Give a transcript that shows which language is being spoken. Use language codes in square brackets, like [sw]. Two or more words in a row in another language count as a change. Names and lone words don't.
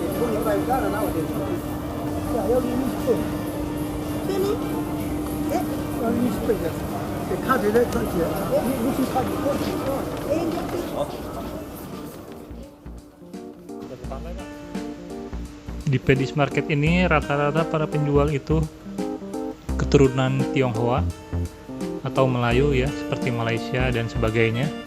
[en] It's not like that nowadays. Yeah, [ko] 여기 20분. Penny? 네? 여기 20분이야. 카드를 터치해. 무슨 카드? [id] Di Paddys Market ini rata-rata para penjual itu keturunan Tionghoa atau Melayu ya, seperti Malaysia dan sebagainya.